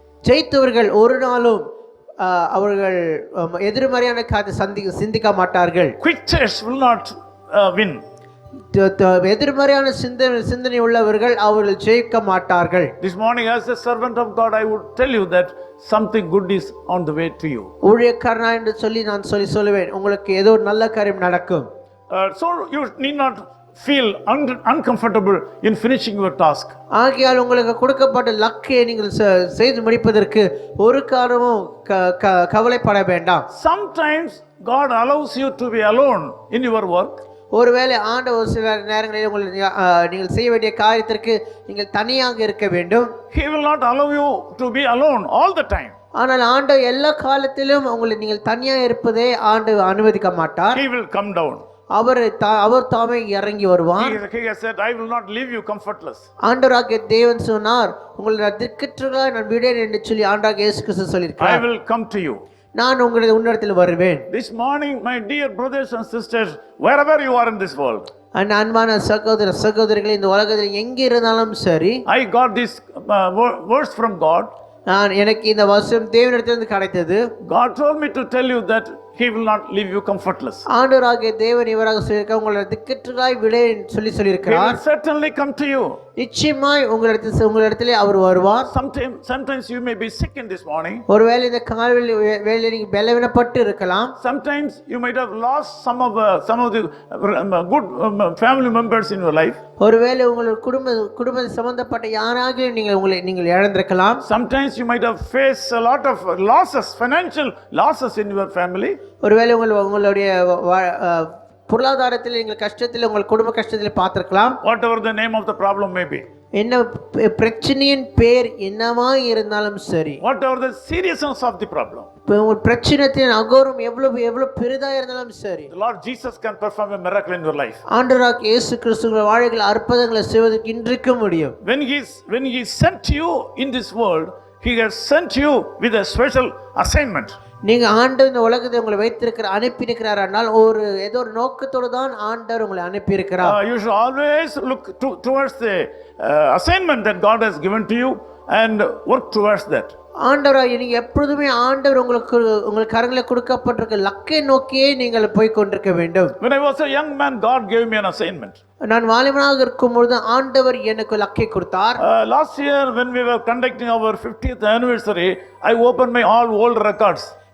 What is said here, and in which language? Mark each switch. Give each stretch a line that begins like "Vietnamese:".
Tamil: ஜெயித்தவர்கள் ஒரு நாளும் அவர்கள் எதிர்மறையான காரியத்தை சிந்திக்க மாட்டார்கள்.
English: Quitters will not win.
Tamil: எதிர்மறையான சிந்தனை உள்ளவர்கள் அவர்கள் ஜெயிக்க மாட்டார்கள்.
English: This morning as a servant of God I would tell you that something good is on the way to you.
Tamil: ஊழியக்காரனா என்று சொல்லி நான் சொல்லுவேன் உங்களுக்கு ஏதோ நல்ல காரியம் நடக்கும்.
English: So you need not feel uncomfortable in finishing your task.
Tamil: ஆகையால் உங்களுக்கு கொடுக்கப்பட்ட லக்கை நீங்கள் செய்து முடிப்பதற்கு ஒரு காரணமும் கவலைப்பட வேண்டாம்.
English: Sometimes God allows you to be alone in your work.
Tamil: ஒருவேளை ஆண்டவர் சில நேரங்களில் நீங்கள் செய்ய வேண்டிய காரியத்திற்கு நீங்கள் தனியாக இருக்க வேண்டும்.
English: He will not allow you to be alone all the time.
Tamil: ஆனால் ஆண்டவர் எல்லா காலத்திலும் உங்களை நீங்கள் தனியாக இருப்பதை ஆண்டவர் அனுமதிக்க மாட்டார்.
English: He will come down.
Tamil: அவர் தாமே இறங்கி வருவார்.
English: He has said, I will not leave you comfortless.
Tamil: ஆண்டவராகிய தேவன் சொன்னார், உங்களை திக்கற்றவர்களாய் நான் விடேன் என்று சொல்லி ஆண்டவராகிய இயேசு கிறிஸ்து சொல்லியிருக்கிறார்.
English: I will come to you.
Tamil: நான் உங்களிடத்தில் வருவேன்.
English: This morning, my dear brothers and sisters, wherever you are in this world,
Tamil: அன்பான சகோதர சகோதரிகளே, இந்த உலகத்தில் எங்கே இருந்தாலும் சரி,
English: I got this verse from God.
Tamil: எனக்கு இந்த வசனம் தேவனிடத்திலிருந்து கிடைத்தது.
English: God told me to tell you that He will not leave you comfortless.
Tamil: ஆண்டவராகிய தேவன் இவராக சொல்லியிருக்கார், உங்களை திக்கற்றதாய் விடேன்
English: He
Tamil: சொல்லியிருக்கிறார்.
English: will certainly come to you.
Tamil: நிச்சயமாய் உங்களிடத்திலே அவர் வருவார்.
English: Sometimes you may be sick in this morning.
Tamil: ஒருவேளை இந்த காலையில் வேளையில் நீங்க பலவீனப்பட்டு இருக்கலாம்.
English: Sometimes you might have lost some of the good family members in your life.
Tamil: ஒருவேளை உங்கள் குடும்ப சம்பந்தப்பட்ட யாராக நீங்கள் இழந்திருக்கலாம்.
English: Sometimes you might have faced a lot of losses, financial losses in your family.
Tamil: ஒருவேளை உங்களுடைய பொருளாதாரத்தில் நீங்கள் கஷ்டத்தில், உங்கள் குடும்ப கஷ்டத்தில் பார்த்திருக்கலாம்.
English: Whatever the name of the problem may be.
Tamil: என்ன பிரச்சனையின் பேர் என்னவா இருந்தாலும் சரி,
English: Whatever the seriousness of the problem.
Tamil: உங்கள் பிரச்சனையின் அகோரம் எவ்வளவு பெரிதா இருந்தாலும் சரி,
English: The Lord Jesus can perform a miracle in your life.
Tamil: ஆண்டவராகிய இயேசு கிறிஸ்து உங்கள் வாழ்க்கையில் அற்புதங்களை செய்வதற்கு இன்றைக்கு முடியும்.
English: When he sent you in this world, He has sent you with a special assignment.
Tamil: நீங்க ஆண்டவர் இந்த உலகத்தை உங்களை அனுப்பியிருக்கிறார் என்றால் ஏதோ ஒரு நோக்கத்தோடு தான் ஆண்டவர் உங்களை அனுப்பியிருக்கிறார்.
English: You should always look towards the assignment that God has given to you and work towards that.
Tamil: ஆண்டவராகிய நீங்க எப்பொழுதுமே ஆண்டவர் உங்களுக்கு கரங்களை கொடுக்கப்பட்டிருக்க லக்கை நோக்கியே நீங்கள் போய் கொண்டிருக்க வேண்டும்.
English: When I was a young man, God gave me an assignment.
Tamil: நான் வாலிபனாக இருக்கும் பொழுது ஆண்டவர் எனக்கு லக்கை கொடுத்தார்.
English: Last year when we were conducting our 50th anniversary, I opened my all old records.